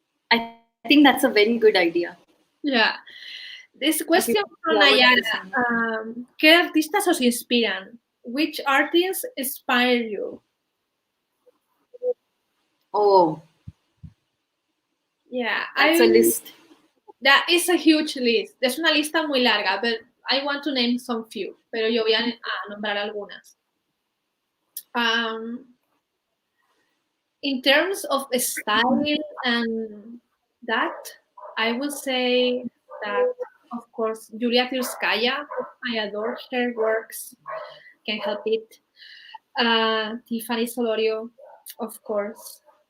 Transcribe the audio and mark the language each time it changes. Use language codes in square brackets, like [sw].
[en] I think that's a very good idea. Yeah. This question from Nayara. [es] ¿Qué artistas os inspiran? [en] Which artists inspire you? Oh. Yeah. That's a list. That is a huge list. [es] Es una lista muy larga, [en] but I want to name some few. [es] Pero yo voy a nombrar algunas. [en] In terms of style and that, I would say that, of course, Julia Tirskaya. I adore her works. Can't help it. Tiffany Solorio, of course.